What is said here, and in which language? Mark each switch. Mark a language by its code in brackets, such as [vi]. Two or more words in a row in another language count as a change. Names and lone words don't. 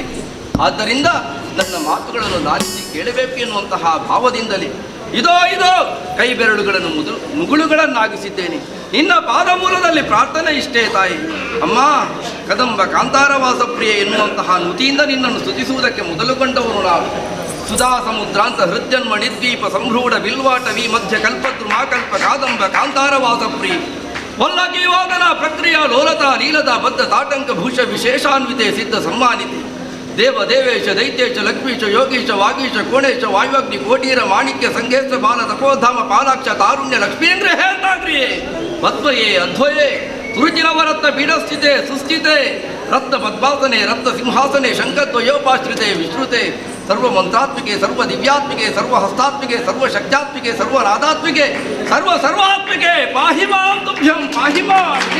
[kn] ಆದ್ದರಿಂದ ನನ್ನ ಮಾತುಗಳನ್ನು ಲಾಲಿಸಿ ಕೇಳಬೇಕು ಎನ್ನುವಂತಹ ಭಾವದಿಂದಲೇ ಇದೋ ಕೈ ಬೆರಳುಗಳನ್ನು ಮುಗುಳುಗಳನ್ನಾಗಿಸಿದ್ದೇನೆ. ನಿನ್ನ ಪಾದಮೂಲದಲ್ಲಿ ಪ್ರಾರ್ಥನೆ ಇಷ್ಟೇ ತಾಯಿ. ಅಮ್ಮ, [sa] ಕದಂಬ ಕಾಂತಾರವಾಸ ಪ್ರಿಯ [kn] ಎನ್ನುವಂತಹ ನುತಿಯಿಂದ ನಿನ್ನನ್ನು ಸ್ತುತಿಸುವುದಕ್ಕೆ ಮೊದಲುಗೊಂಡವನು ನಾವು. [sa] ಸುಧಾ ಸಮುದ್ರಾಂತ ಹೃದ್ಯನ್ಮ ನಿರ್ದ್ವೀಪ ಸಂಭ್ರೂಢ ಬಿಲ್ವಾಟವಿ ಮಧ್ಯ ಕಲ್ಪದ್ರುಮಾಕಲ್ಪ ಕಾದಂಬ ಕಾಂತಾರವಾಸ ಪ್ರಿಯ ವಲ್ಲಕೀವಾದನ ಪ್ರಕ್ರಿಯಾ ಲೋಲತಾ ಲೀಲತಾ ಬದ್ಧ ತಾಟಂಕ ಭೂಷ ವಿಶೇಷಾನ್ವಿತೆ ಸಿದ್ಧ ಸಮ್ಮಾನಿತೆ ದೇವ ದೇವೇಶ ದೈತ್ಯೇಶ ಲಕ್ಷ್ಮೀಶ ಯೋಗೀಶ ವಾಗೀಶ ಕೋಣೇಶ ವಾಯುವಗ್ನಿ ಕೋಟೀರ ಮಾಣಿಕ್ಯ ಸಂಘೇಶ ಬಾಲ ತಪೋಧಾಮ ಪಾಲಾಕ್ಷ ತಾರುಣ್ಯ ಲಕ್ಷ್ಮೀಂದ್ರ ಹೇಳ್ತಾಗ್ರಿಯೇ ಪದ್ಮಯೇ ಅಧ್ವಯೇ ತುರುಜಿನವರತ್ನ ಪೀಡಸ್ಥಿತೆ ಸುಸ್ಥಿತೆ ರತ್ನ ಪದ್ಮಾಸನೆ ರತ್ನ ಸಿಂಹಾಸನೆ ಶಂಕದ್ವಯೋಪಾಶ್ರಿತೆ ವಿಶ್ರುತೆ ಸರ್ವ ಮಂತ್ರಾತ್ಮಿಕೆ ಸರ್ವ ದಿವ್ಯಾತ್ಮಿಕೆ ಸರ್ವ ಹಸ್ತಾತ್ಮಿಕೆ ಸರ್ವ ಶಕ್ತ್ಯಾತ್ಮಿಕೆ ಸರ್ವ ನಾದಾತ್ಮಿಕೆ ಸರ್ವ ಸರ್ವಾತ್ಮಿಕೆ ಪಾಹಿ ಮಾಂ ತುಭ್ಯಂ ಪಾಹಿ ಮಾಂ.